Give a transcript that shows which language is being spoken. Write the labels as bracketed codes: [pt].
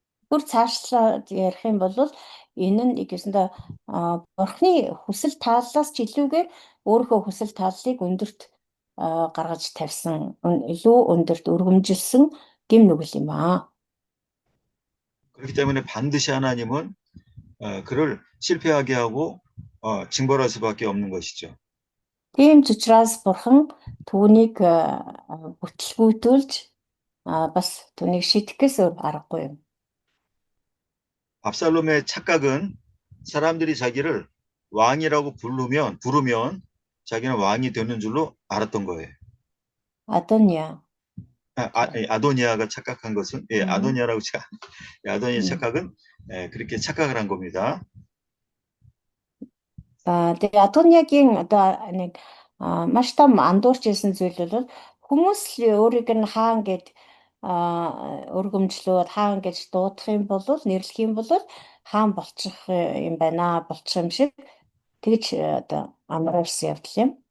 [mn] Бүр цаашлаад ярих юм бол энэ нь ихэсэндээ бурхны хүсэл тааллаас ч илүүгээр өөрийнхөө хүсэл тааллыг өндөрт гаргаж тавьсан илүү өндөрт өргөмжилсөн гэм нүгэл юм аа. [ko] 그렇기 때문에 반드시 하나님은 그를 실패하게 하고 징벌할 수밖에 없는 것이죠. [mn] Тийм ч учраас бурхан түүнийг бүтлгүүтүүлж бас түүнийг шитгэхээс өөр аргагүй юм. [ko] 압살롬의 착각은 사람들이 자기를 왕이라고 부르면 자기는 왕이 되는 줄로 알았던 거예요. [mn] Адония. [ko] 아도니아가 착각한 것은 아도니아라고 아도니아 착각은 그렇게 착각을 한 겁니다. [mn] Тэгээ Адониагийн одоо нэг маш том андуурч ирсэн зүйл бол хүмүүс л өөрийг нь хаан гэд өргөмжлөөд хаан гэж дуудах юм бол нэрлэх юм бол хаан болчих юм байна болчих юм шиг тэгж одоо амруулсан явдал юм.